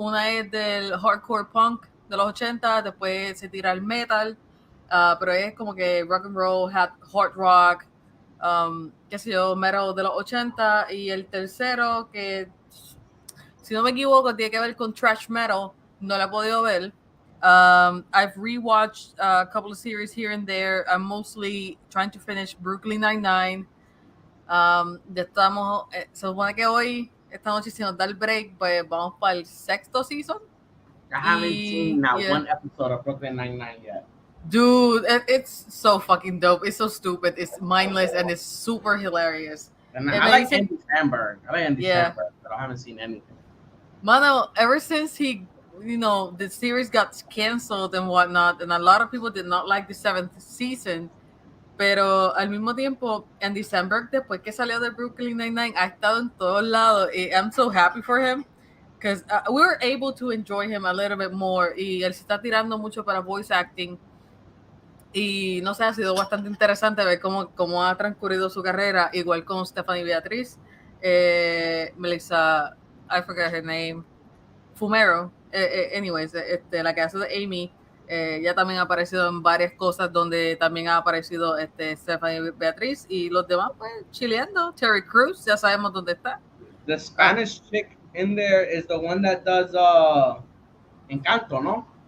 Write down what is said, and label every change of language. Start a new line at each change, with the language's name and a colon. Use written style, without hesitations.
Spanish: Una es del hardcore punk de los 80, después se tira el metal, pero es como que rock and roll, hard rock, qué sé yo, metal de los 80, y el tercero, que si no me equivoco tiene que ver con thrash metal, no la he podido ver.
English: I've rewatched a couple of series here and there. I'm mostly trying to finish Brooklyn Nine-Nine.
Spanish: Ya estamos, se supone que hoy, esta noche, si nos da el break, pues vamos para el 6th season.
English: I haven't seen one episode of Brooklyn Nine-Nine yet. Dude, it's so fucking dope. It's so stupid. It's mindless and it's super hilarious. And I like Andy Samberg. But I haven't seen anything. Mano, ever since the series got canceled and whatnot, and a lot of people did not like the 7th season,
Spanish: pero al mismo tiempo, Andy Samberg, después que salió de Brooklyn Nine-Nine, ha estado en todos lados.
English: I'm so happy for him, because we were able to enjoy him a little bit more,
Spanish: y él se está tirando mucho para
English: voice acting.
Spanish: Y no sé, ha sido bastante interesante ver cómo ha transcurrido su carrera, igual con Stephanie Beatriz, Melissa,
English: I forgot her name,
Spanish: Fumero, anyways, la que hace de Amy, ya también ha aparecido en varias cosas donde también ha aparecido Stephanie Beatriz, y los demás pues chileando. Terry Crews, ya sabemos dónde está.
English: The Spanish chick in there is the one that does Encanto, ¿no?